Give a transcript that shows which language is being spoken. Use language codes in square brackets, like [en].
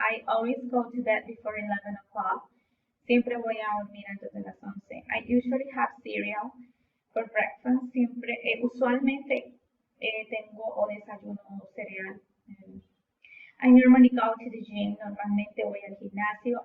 [en] I always go to bed before 11 o'clock. [es] Siempre voy a dormir antes de las 11. [en] I usually have cereal for breakfast. [es] Usualmente tengo o desayuno cereal. [en] I normally go to the gym. [es] Normalmente voy al gimnasio.